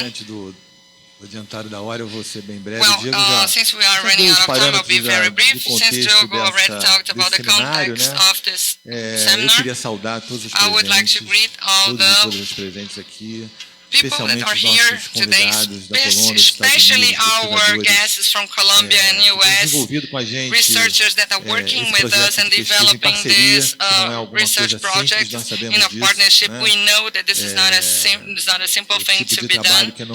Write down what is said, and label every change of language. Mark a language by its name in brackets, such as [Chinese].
[Portuguese] Diante do adiantário da hora, eu vou ser bem breve. [English] Since we are running out of time, I'll be very brief. Since Diogo already talked about the context of this [Portuguese] eu queria saudar todos os presentes, todas as presentes aqui, [English] people that are here today, especially our guests from Colombia and US, researchers that are working with us and developing this research project in a partnership. We know that this is not a simple thing to be done.